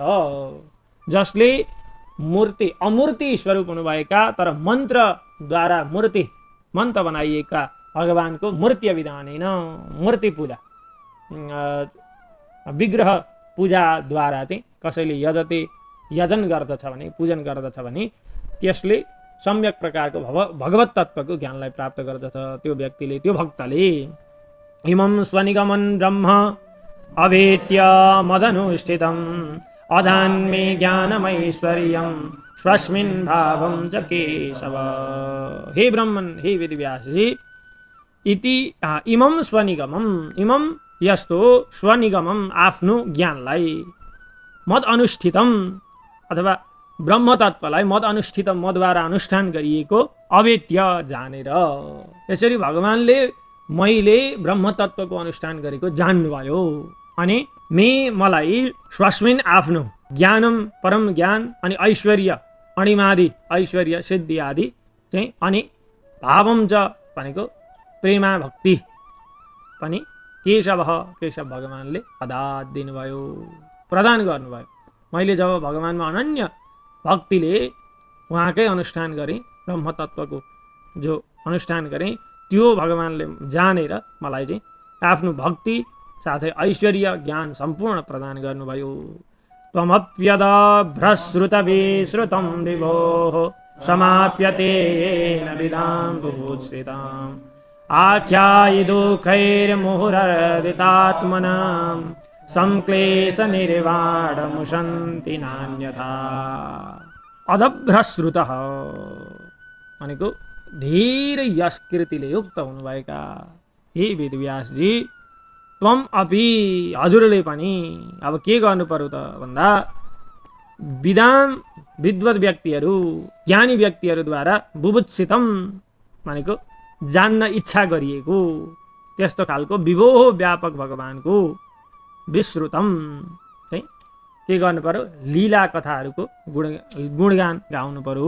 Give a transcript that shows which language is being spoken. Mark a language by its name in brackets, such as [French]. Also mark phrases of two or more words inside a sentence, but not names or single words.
[Nepali] जसले अमूर्ति स्वरूप हुनुभएका तर मन्त्रद्वारा मन्त्र बनाइएका भगवानको मूर्ति विधानेन मूर्ति पूजा विग्रह पूजाद्वारा चाहिँ कसैले यजन गर्दछ भने, पूजन गर्दछ भने त्यसले सम्यक प्रकारको भगवत तत्त्वको ज्ञानलाई प्राप्त गर्दछ। त्यो व्यक्तिले, त्यो भक्तले [Sanskrit] इमं स्वनिगमन ब्रह्म अवेत्य मदनुष्ठितम् अधान्मे ज्ञानमैश्वर्यं स्वस्मिन् भावं च केशव। हे ब्रह्मन, [Nepali] हे वेदव्यासजी, [Sanskrit] इति इमं स्वनिगमम, इमं [Nepali] यस्तो स्वनिगमम आफ्नो ज्ञानलाई [Sanskrit] मद अनुष्ठितम [Nepali] अथवा ब्रह्म तत्त्वलाई [Sanskrit] मद अनुष्ठितम [Nepali] मद्वारा अनुष्ठान गरिएको अवेत्य जानेर, यसरी भगवानले मैले ब्रह्म तत्त्वको अनुष्ठान गरेको जान्नुभयो अनि मलाई स्वस्मिन आफ्नो ज्ञानम परम ज्ञान अनि ऐश्वर्य अणिमादि ऐश्वर्य सिद्धि आदि चाहिँ अनि भावम च भनेको प्रेमा भक्ति पनि केशव भगवानले अदात दिनुभयो, प्रदान गर्नुभयो। मैले जब भगवानमा अनन्य भक्तिले उहाँकै अनुष्ठान गरेँ, ब्रह्म तत्त्वको जो अनुष्ठान गरेँ त्यो भगवानले जानेर मलाई चाहिँ आफ्नो भक्ति साथै ऐश्वर्य ज्ञान सम्पूर्ण प्रदान गर्नुभयो। [Sanskrit] त्वमप्यदभ्रश्रुतविश्रुतं विभोः समाप्यते येन विदां बुभुत्सिताम् आख्यायिदुःखैर्मुहुरर्दितात्मनां संक्लेशनिर्वाणमुशन्ति नान्यथा। [Nepali] अदभ्रश्रुतः भनेको धेरै यशकृतिले युक्त हुनुभएका हे वेदव्यासजी, [Sanskrit] त्वम अपि [Nepali] हजुरले पनि अब के गर्नु पर्यो त भन्दा विद्वान विद्वत व्यक्तिहरू ज्ञानी व्यक्तिहरूद्वारा बुभुत्सितम भनेको जान्न इच्छा गरिएको त्यस्तो खालको विभोह व्यापक भगवानको विश्रुतम चाहिँ के गर्नु पर्यो, लीला कथाहरूको गुणगान गाउनु पर्यो।